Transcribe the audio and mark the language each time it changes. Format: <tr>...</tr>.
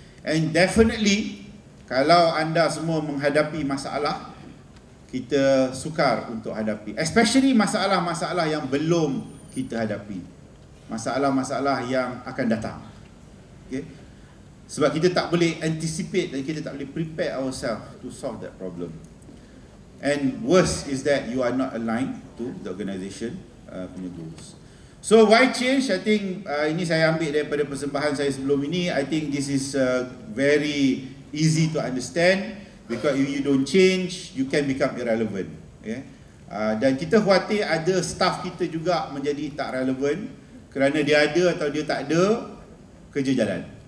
<en>And definitely</en> <ms>kalau anda semua menghadapi masalah, kita sukar untuk hadapi, especially masalah-masalah yang belum kita hadapi, masalah-masalah yang akan datang. Okay? Sebab kita tak boleh anticipate dan kita tak boleh</ms> <en>prepare ourselves to solve that problem. And worse is that you are not aligned to the organisation punya goals. So why change?</en> <ms>I think ini saya ambil daripada persembahan saya sebelum ini.</ms> <en>I think this is very easy to understand, because if you don't change, you can become irrelevant. Okay?</en> <ms>Dan kita khawatir ada staff kita juga menjadi tak relevan kerana dia ada atau dia tak ada, kerja jalan.</ms>